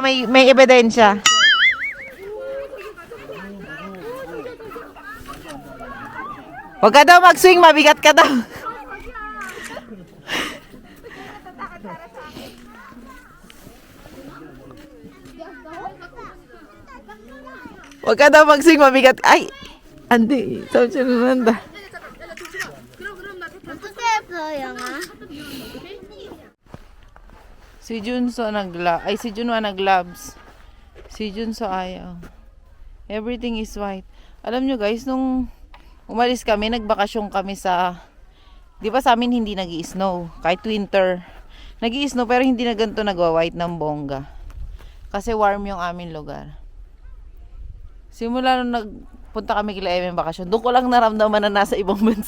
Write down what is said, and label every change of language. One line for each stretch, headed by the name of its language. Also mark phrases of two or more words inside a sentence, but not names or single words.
Filipino: May ebidensya. Huwag ka daw mag-swing. Mabigat ka daw. Huwag ka daw mag-swing. Mabigat. Ay! Andi. Sabi siya naman da.
Korean: 어떻게 했어, 영아?
Filipino: Si Junso si Junwa nag-gloves. Si Junso ayaw.
English: Everything is white.
Filipino: Alam nyo guys, nung umalis kami, nagbakasyon kami sa, di ba sa amin hindi nag-i-snow, kahit winter. Nag-i-snow pero hindi na ganito nagwa-white ng bongga. Kasi warm yung aming lugar. Simula nung nagpunta kami kila Emem bakasyon, doon ko lang naramdaman na nasa ibang bansa.